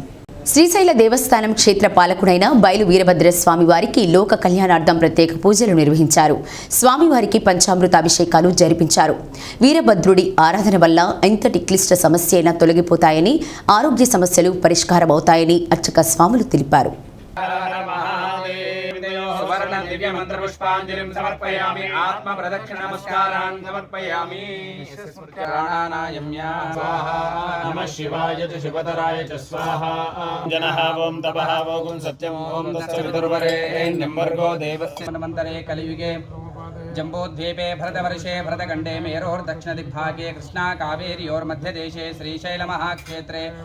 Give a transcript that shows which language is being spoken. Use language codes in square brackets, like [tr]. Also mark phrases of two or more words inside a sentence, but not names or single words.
[te] శ్రీశైల దేవస్థానం క్షేత్ర పాలకుడైన బయలు వీరభద్ర స్వామివారికి లోక కళ్యాణార్థం ప్రత్యేక పూజలు నిర్వహించారు. స్వామివారికి పంచామృతాభిషేకాలు జరిపించారు. వీరభద్రుడి ఆరాధన వల్ల ఎంతటి క్లిష్ట సమస్య అయినా తొలగిపోతాయని, ఆరోగ్య సమస్యలు పరిష్కారమవుతాయని అర్చక స్వాములు తెలిపారు. [sa] अर्घ्य मंत्रपुष्पाञ्जलिं समर्पयामि आत्म प्रदक्षिण नमस्कारान् समर्पयामि प्राणानायम्या स्वाहा नमः शिवाय च शिवतराय च स्वाहा जनः ओम तपः ओम सत्यम् ओम तत्सवितुर्वरेण्यं भर्गो देवस्य मन्वन्तरे कलियुगे जम्बूद्वीपे भरतवर्षे भरतखण्डे मेरोर्दक्षिणदिग्भागे कृष्णा कावेर्योर्मध्यदेशे श्रीशैलमहाक्षेत्रे